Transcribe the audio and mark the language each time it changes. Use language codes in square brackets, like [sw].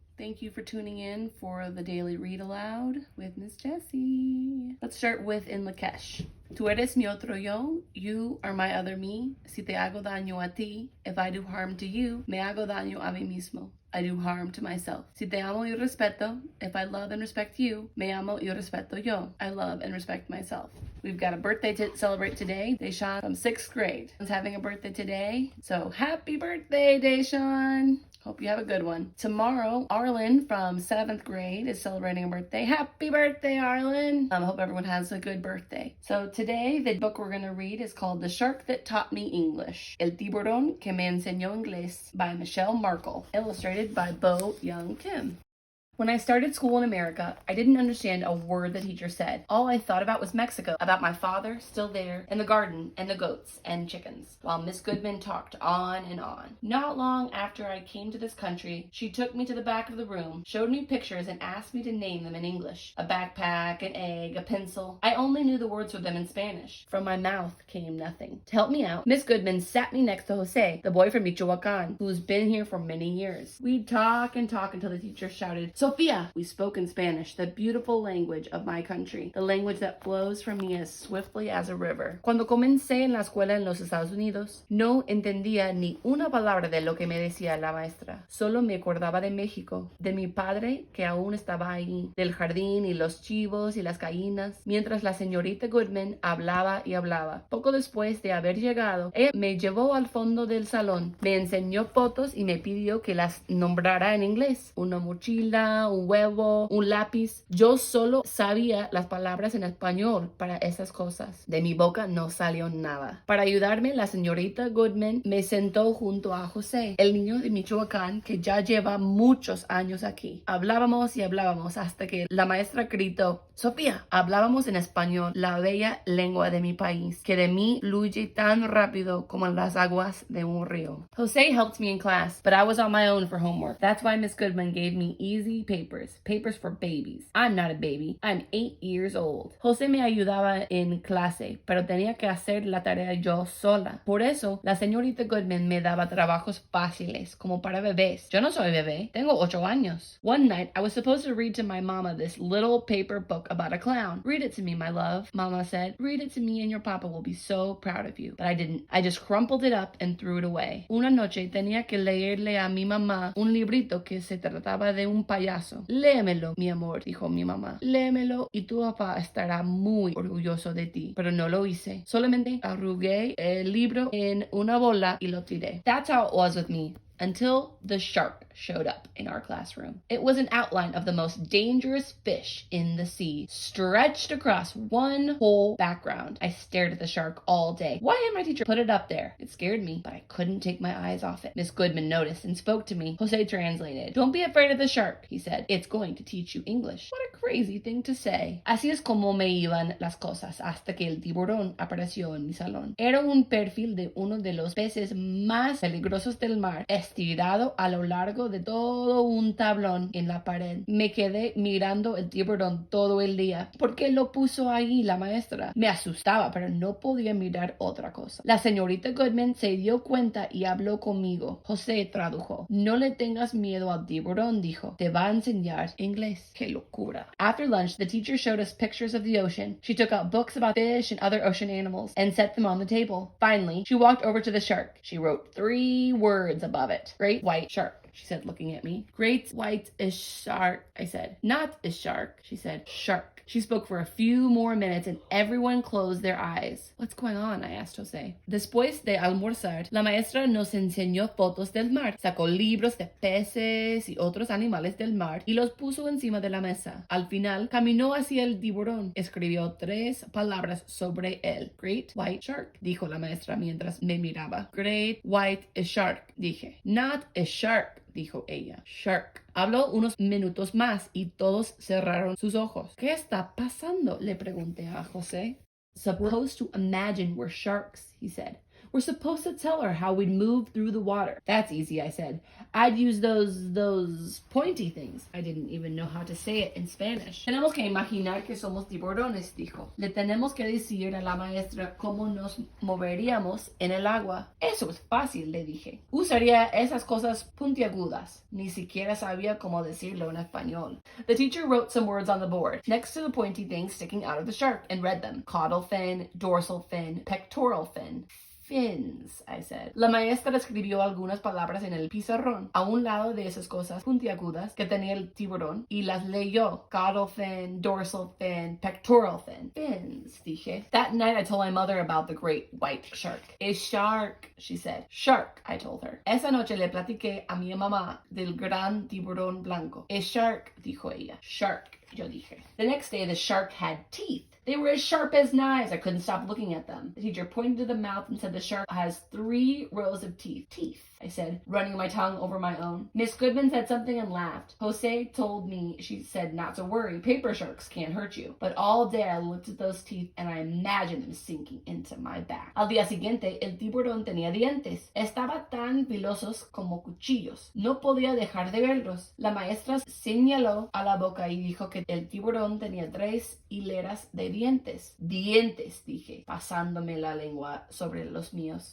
[en] Thank you for tuning in for the daily read aloud with Miss Jessie. Let's start with in Lakesh. [es] Tú eres mi otro yo, [en] you are my other me. [es] Si te hago daño a ti, [en] if I do harm to you, [es] me hago daño a mí mismo. [en] I do harm to myself. [es] Si te amo y respeto, [en] if I love and respect you, [es] me amo y respeto yo. [en] I love and respect myself. We've got a birthday to celebrate today. Deshawn from 6th grade is having a birthday today. So happy birthday, Deshawn. Hope you have a good one. Tomorrow, Arlen from 7th grade is celebrating a birthday. Happy birthday, Arlen. I hope everyone has a good birthday. So today, the book we're going to read is called The Shark That Taught Me English. [es] El tiburón que me enseñó inglés by Michelle Markle. [en] Illustrated by Bo Young Kim. When I started school in America, I didn't understand a word the teacher said. All I thought about was Mexico, about my father still there, and the garden, and the goats, and chickens, while Miss Goodman talked on and on. Not long after I came to this country, she took me to the back of the room, showed me pictures, and asked me to name them in English. A backpack, an egg, a pencil. I only knew the words for them in Spanish. From my mouth came nothing. To help me out, Miss Goodman sat me next to Jose, the boy from Michoacan, who's been here for many years. We'd talk and talk until the teacher shouted, Sophia! We spoke in Spanish, the beautiful language of my country, the language that flows from me as swiftly as a river. [es] Cuando comencé en la escuela en los Estados Unidos, no entendía ni una palabra de lo que me decía la maestra. Solo me acordaba de México, de mi padre que aún estaba ahí, del jardín y los chivos y las gallinas, mientras la señorita Goodman hablaba y hablaba. Poco después de haber llegado, ella me llevó al fondo del salón, me enseñó fotos y me pidió que las nombrara en inglés. Una mochila, un huevo, un lápiz. Yo solo sabía las palabras en español para esas cosas. De mi boca no salió nada. Para ayudarme, la señorita Goodman me sentó junto a José, el niño de Michoacán que ya lleva muchos años aquí. Hablábamos y hablábamos hasta que la maestra gritó, Sofía, hablábamos en español, la bella lengua de mi país, que de mí fluye tan rápido como las aguas de un río. [en] Jose helped me in class, but I was on my own for homework. That's why Miss Goodman gave me easy papers for babies. I'm not a baby. I'm 8 years old. [es] Jose me ayudaba en clase, pero tenía que hacer la tarea yo sola. Por eso, la señorita Goodman me daba trabajos fáciles, como para bebés. Yo no soy bebé. Tengo 8 años. [en] One night, I was supposed to read to my mama this little paper book about a clown. Read it to me, my love, Mama said. Read it to me and your papa will be so proud of you. But I didn't. I just crumpled it up and threw it away. [es] Una noche tenía que leerle a mi mamá un librito que se trataba de un payaso. Léemelo, mi amor, dijo mi mamá. Léemelo y tu papá estará muy orgulloso de ti. Pero no lo hice. Solamente arrugué el libro en una bola y lo tiré. [en] That's how it was with me. Until the shark showed up in our classroom. It was an outline of the most dangerous fish in the sea, stretched across one whole background. I stared at the shark all day. Why had my teacher put it up there? It scared me, but I couldn't take my eyes off it. Miss Goodman noticed and spoke to me. Jose translated. Don't be afraid of the shark, he said. It's going to teach you English. What a crazy thing to say. [es] Así es como me iban las cosas hasta que el tiburón apareció en mi salón. Era un perfil de uno de los peces más peligrosos del mar, estirado a lo largo de todo un tablón en la pared. Me quedé mirando el tiburón todo el día. ¿Por qué lo puso ahí la maestra? Me asustaba, pero no podía mirar otra cosa. La señorita Goodman se dio cuenta y habló conmigo. José tradujo. No le tengas miedo al tiburón, dijo. Te va a enseñar inglés. ¡Qué locura! [en] After lunch, the teacher showed us pictures of the ocean. She took out books about fish and other ocean animals and set them on the table. Finally, she walked over to the shark. She wrote 3 words above it. Great white shark, she said, looking at me. Great white is shark, I said. Not is shark, she said. Shark. She spoke for a few more minutes and everyone closed their eyes. What's going on? I asked Jose. [es] Después de almorzar, la maestra nos enseñó fotos del mar. Sacó libros de peces y otros animales del mar y los puso encima de la mesa. Al final, caminó hacia el tiburón. Escribió 3 palabras sobre él. [en] Great white shark, [es] dijo la maestra mientras me miraba. Great white shark, dije. [en] Not a shark, [es] dijo ella. Shark. Habló unos minutos más y todos cerraron sus ojos. ¿Qué está pasando? Le pregunté a José. [en] Supposed to imagine we're sharks, he said. We're supposed to tell her how we'd move through the water. That's easy, I said. I'd use those pointy things. I didn't even know how to say it in Spanish. [es] Tenemos que imaginar que somos tiburones, dijo. Le tenemos que decir a la maestra cómo nos moveríamos en el agua. Eso es fácil, le dije. Usaría esas cosas puntiagudas. Ni siquiera sabía cómo decirlo en español. [en] The teacher wrote some words on the board next to the pointy things sticking out of the shark and read them. Caudal fin, dorsal fin, pectoral fin. Fins, I said. [es] La maestra escribió algunas palabras en el pizarrón a un lado de esas cosas puntiagudas que tenía el tiburón y las leyó. [en] Caudal fin, dorsal fin, pectoral fin. Fins, [es] dije. [en] That night I told my mother about the great white shark. A shark, she said. Shark, I told her. [es] Esa noche le platiqué a mi mamá del gran tiburón blanco. [en] A shark, [es] dijo ella. Shark, yo dije. [en] The next day the shark had teeth. They were as sharp as knives. I couldn't stop looking at them. The teacher pointed to the mouth and said the shark has 3 rows of teeth. Teeth, I said, running my tongue over my own. Miss Goodman said something and laughed. Jose told me, she said, not to worry. Paper sharks can't hurt you. But all day I looked at those teeth and I imagined them sinking into my back. [es] Al día siguiente, el tiburón tenía dientes. Estaba tan filosos como cuchillos. No podía dejar de verlos. La maestra señaló a la boca y dijo que el tiburón tenía 3 hileras de dientes. Dientes, dije, pasándome la lengua sobre los míos.